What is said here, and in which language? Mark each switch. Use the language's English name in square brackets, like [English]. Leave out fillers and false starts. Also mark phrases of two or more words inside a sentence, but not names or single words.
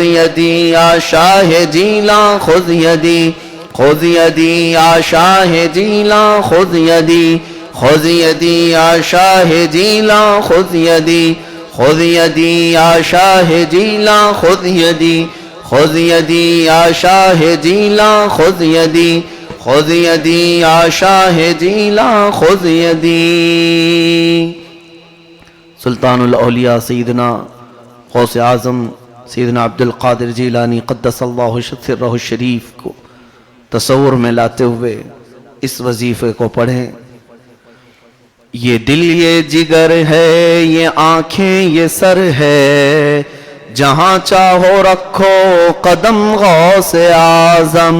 [Arabic] یدی یا شاہ جیلاں خذ یدی خذ یدی یا شاہ جیلاں خذ یدی خذ یدی یا شاہ جیلاں خذ یدی خذ یدی یا شاہ جیلاں خذ یدی خذ یدی یا شاہ جیلاں خذ یدی خذ یدی یا شاہ جیلاں خذ یدی [Urdu] سلطان الاولیاء سیدنا غوث اعظم سیدنا عبدالقادر جیلانی [Arabic] قدس اللہ سرہ الشریف [Urdu] کو تصور میں لاتے ہوئے اس وظیفے کو پڑھیں۔ یہ دل یہ جگر ہے یہ آنکھیں یہ سر ہے جہاں چاہو رکھو قدم غوث اعظم۔